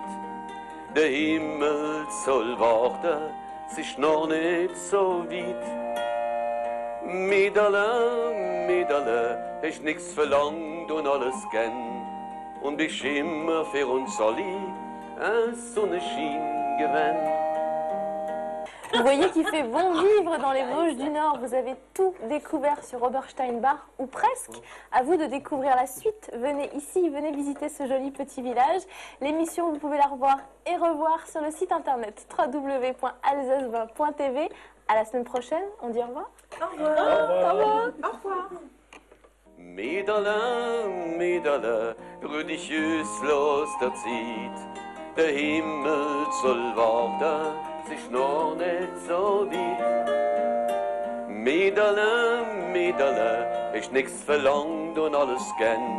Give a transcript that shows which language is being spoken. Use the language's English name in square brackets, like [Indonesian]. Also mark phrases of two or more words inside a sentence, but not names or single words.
[German] Der Himmel soll warten, es ist noch nicht so weit. Mäderle, Mäderle, hast nichts verlangt und alles gern. Und bist immer für uns alle ein Sonnenschein gewesen. [French] Vous voyez qu'il fait bon vivre dans les Vosges du Nord. Vous avez tout découvert sur Obersteinbach, ou presque. À vous de découvrir la suite. Venez ici, venez visiter ce joli petit village. L'émission, vous pouvez la revoir et revoir sur le site internet www.alsace20.tv. À la semaine prochaine. On dit au revoir. Au revoir. Au revoir. Au revoir. [German] Mäderle, Mäderle, rühr dich aus, los der Zeit. Der Himmel soll warten, es ist noch nicht so weit. Mäderle, Mäderle, hast nichts verlangt und alles gern.